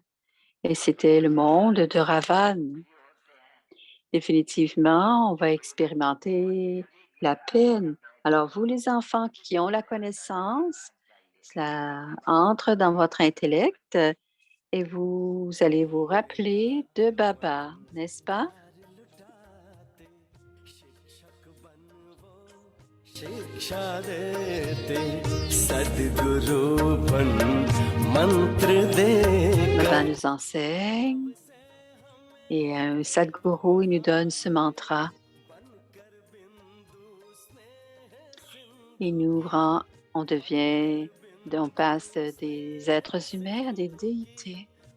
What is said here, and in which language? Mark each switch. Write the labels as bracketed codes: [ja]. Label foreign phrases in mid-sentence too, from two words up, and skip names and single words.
[fr] Et c'était le monde de Ravan. Définitivement, on va expérimenter la peine. Alors, vous, les enfants qui ont la connaissance, cela entre dans votre intellect et vous allez vous rappeler de Baba, n'est-ce pas? [hi] शिक्षा देते सद्गुरु बन मंत्र दे [fr] Baba nous enseigne et un Sadhguru il nous donne ce mantra. Et nous ouvrant, on passe des êtres humains à des déités.